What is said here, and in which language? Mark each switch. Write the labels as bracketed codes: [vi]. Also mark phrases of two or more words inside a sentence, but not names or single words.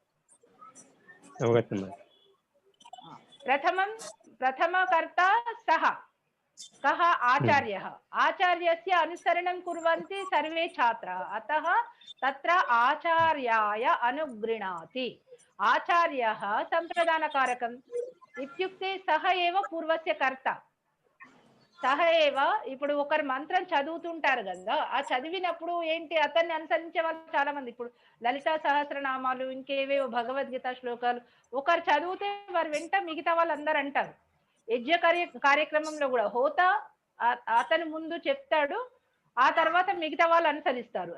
[sa] प्रथमकर्ता सः कः आचार्यः. आचार्यस्य अनुसरणं कुर्वन्ति सर्वे छात्राः. अतः तत्र आचार्याय अनुगृह्णाति. आचार्यः संप्रदानकारकम् इत्युक्ते सः एव पूर्वस्य कर्ता. సహ ఏవ. [te] ఇప్పుడు ఒకరు మంత్రం చదువుతుంటారు కదా, ఆ చదివినప్పుడు ఏంటి అతన్ని అనుసరించే వాళ్ళు చాలా మంది. ఇప్పుడు లలితా సహస్రనామాలు ఇంకేవేవో భగవద్గీత శ్లోకాలు ఒకరు చదివితే వారు వెంట మిగతా వాళ్ళు అందరు అంటారు. యజ్ఞ కార్యక్రమంలో కూడా హోత అతను ముందు చెప్తాడు, ఆ తర్వాత మిగతా వాళ్ళు అనుసరిస్తారు.